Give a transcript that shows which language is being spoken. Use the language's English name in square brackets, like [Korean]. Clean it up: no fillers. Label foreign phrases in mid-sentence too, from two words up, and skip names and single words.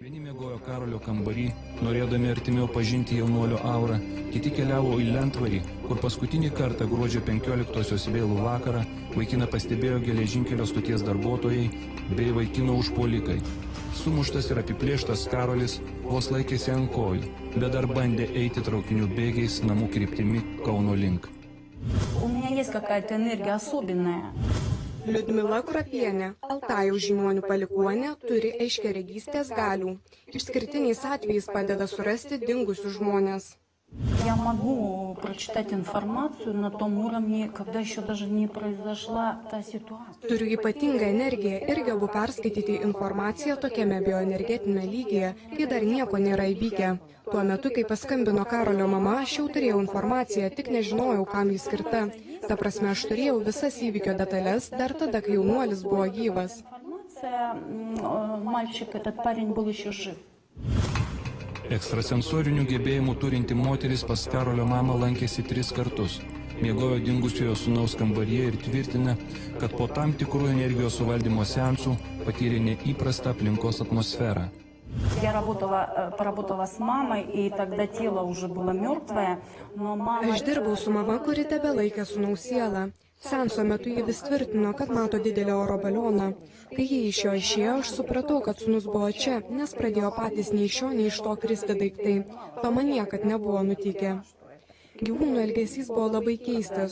[Lithuanian] miegojo Karolio kambarį, norėdami artimiau pažinti jaunuolio aurą, kiti keliavo į Lentvarį, kur paskutinį kartą gruodžio 15-osios vėlų vakarą vaikiną pastebėjo geležinkelio stoties darbuotojai bei vaikino užpuolikai. Sumuštas ir apiplėštas Karolis vos laikėsi ant kojų, bet dar bandė eiti traukinių bėgiais namų kryptimi Kauno link. [Russian] У меня есть какая-то энергия особенная. [Lithuanian] Liudmila Krapienė, Altajaus žiniuonių palikuonė, turi aiškiaregystės galių. Išskirtiniais atvejais padeda surasti dingusius žmonės. [Russian] Я могу прочитать информацию на том уровне, когда еще даже не произошла та ситуация. [Lithuanian] Turiu ypatingą energiją ir gebu perskaityti informaciją tokiame bioenergetinėme lygyje, kai dar nieko nėra įvykę. Tuo metu, kai paskambino Karolio mama, aš jau turėjau informaciją, tik nežinojau, kam jis skirta. Ta prasme, aš turėjau visas įvykio detalės dar tada, kai jaunuolis buvo gyvas. [Russian] Мальчик, этот парень был еще жив. [Lithuanian] Ekstrasensorinių gebėjimų turinti moteris pas Karolio mamą lankėsi 3 kartus. Miegojo dingusiojo sūnaus kambaryje ir tvirtina, kad po tam tikrų energijos suvaldymo seansų patyrė neįprastą aplinkos atmosferą. [Russian] Я поработала с мамой, и тогда тело уже было мертвое, но мама... [Lithuanian] Aš dirbau su mama, kuri tebelaikė sūnaus sielą. Seanso metu ji vis tvirtino, kad mato didelį oro balioną. Kai jie iš jo išėjo, aš supratau, kad sūnus buvo čia, nes pradėjo patys nei iš šio, nei iš to kristi daiktai. To man niekad nebuvo nutikę. Gyvūnų elgesys buvo labai keistas.